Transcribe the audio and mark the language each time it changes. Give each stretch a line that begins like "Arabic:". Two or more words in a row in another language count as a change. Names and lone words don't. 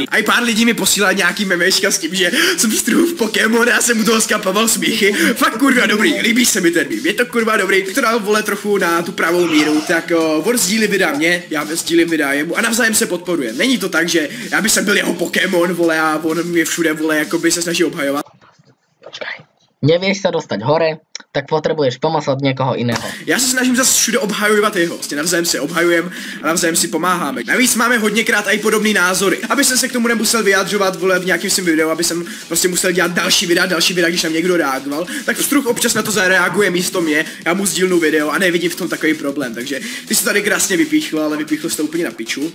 Czech: A i pár lidí mi posílá nějaký memečka s tím, že jsem pstruhův Pokémon, já jsem u toho skapoval smíchy. Fakt kurva dobrý, líbí se mi ten mím, je to kurva dobrý. To dal vole trochu na tu pravou míru, tak on sdílí videa mě, já sdílím videa jemu a navzájem se podporujeme. Není to tak, že já bych byl jeho Pokémon, vole, a on mě všude, vole, jakoby se snaží obhajovat.
Slovak: Počkaj. Nevieš sa dostať hore, tak potrebuješ pomoc od niekoho iného.
Czech: Já se snažím zase všude obhajovat jeho, vlastně navzájem se obhajujeme a navzájem si pomáháme. Navíc máme hodněkrát i podobný názory, aby jsem se k tomu nemusel vyjadřovat, vole, v nějakém svým videu, aby jsem prostě musel dělat další videa, když tam někdo reagoval, tak Struh občas na to zareaguje místo mě, já mu sdílnu video a nevidím v tom takový problém, takže ty jsi tady krásně vypíchl, ale vypíchl jsi to úplně na piču.